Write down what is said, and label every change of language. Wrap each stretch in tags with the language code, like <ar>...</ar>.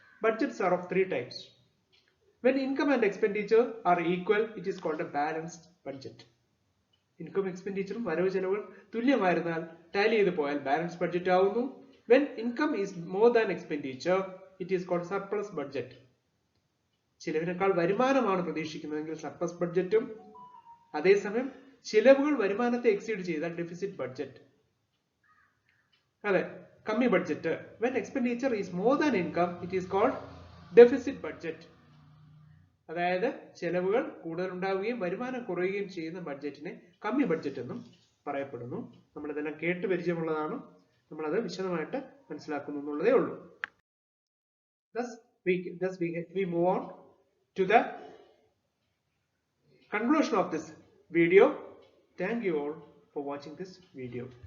<en>Budgets are of three types. When income and expenditure are equal, it is called a balanced budget.</en> <ml>Income എക്സ്പെൻഡിച്ചറും വരവ് ചെലവുകൾ തുല്യമായിരുന്നാൽ Tally ചെയ്ത് പോയാൽ balance budget ആവുന്നു.</ml> <en>When income is more than expenditure, it is called surplus budget.</en> <ml>ചിലവിനേക്കാൾ വരുമാനമാണ് പ്രതീക്ഷിക്കുന്നതെങ്കിൽ surplus ബഡ്ജറ്റും, അതേസമയം ചിലവുകൾ വരുമാനത്തെ exceed ചെയ്താൽ deficit budget. അതെ, കമ്മി budget.</ml> <en>When expenditure is more than income, it is called deficit budget.</en> <ml>അതായത് ചെലവുകൾ കൂടുതൽ ഉണ്ടാവുകയും വരുമാനം കുറയുകയും ചെയ്യുന്ന ബഡ്ജറ്റിനെ കമ്മി ബഡ്ജറ്റ് എന്നും പറയപ്പെടുന്നു. നമ്മളിതെല്ലാം കേട്ട് പരിചയമുള്ളതാണ്, നമ്മളത് വിശദമായിട്ട് മനസ്സിലാക്കുന്നു എന്നുള്ളതേ ഉള്ളൂ.</ml> <en>Thus we move on to the conclusion of this video. Thank you all for watching this video.</en>